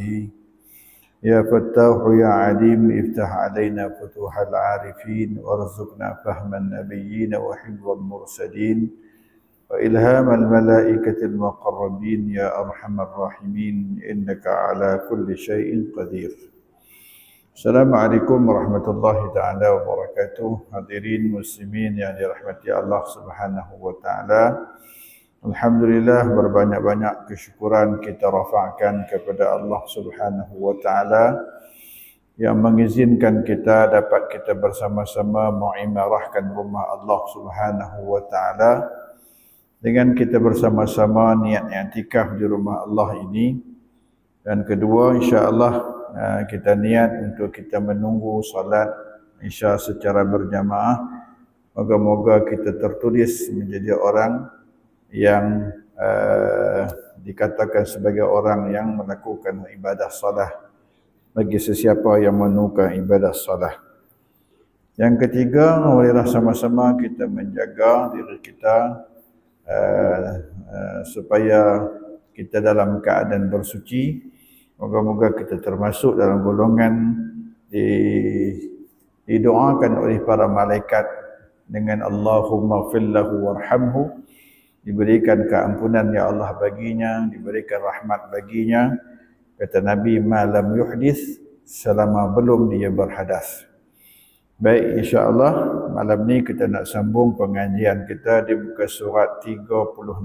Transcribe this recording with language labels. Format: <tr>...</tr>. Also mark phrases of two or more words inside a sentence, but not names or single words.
<ar>يا فتاح يا عليم افتح علينا فتوح العارفين، وارزقنا فهم النبيين وحفظ المرسلين وإلهام الملائكة المقربين يا أرحم الراحمين، إنك على كل شيء قدير. السلام عليكم ورحمة الله تعالى وبركاته.</ar> <ms>Hadirin muslimin yang dirahmati Allah</ms> <ar>سبحانه وتعالى.</ar> <ms>Alhamdulillah, berbanyak-banyak kesyukuran kita rafa'kan kepada Allah</ms> <ar>سبحانه وتعالى</ar> <ms>yang mengizinkan kita dapat kita bersama-sama mengimarahkan rumah Allah</ms> <ar>سبحانه وتعالى.</ar> <ms>Dengan kita bersama-sama niat i'tikaf di rumah Allah ini, dan kedua</ms> <ar>إن شاء الله</ar> <ms>kita niat untuk kita menunggu salat Isya secara berjamaah. Moga-moga kita tertulis menjadi orang yang dikatakan sebagai orang yang melakukan ibadah salat bagi sesiapa yang menunaikan ibadah salat. Yang ketiga, marilah sama-sama kita menjaga diri kita supaya kita dalam keadaan bersuci. Moga-moga kita termasuk dalam golongan didoakan oleh para malaikat dengan</ms> <ar>اللهم اغفر له وارحمه,</ar> <ms>diberikan keampunan ya Allah baginya, diberikan rahmat baginya. Kata Nabi, malam yuhdis, selama belum dia berhadas. Baik,</ms> <ar>إن شاء الله</ar> <ms>malam ni kita nak sambung pengajian kita di muka surat 36.</ms>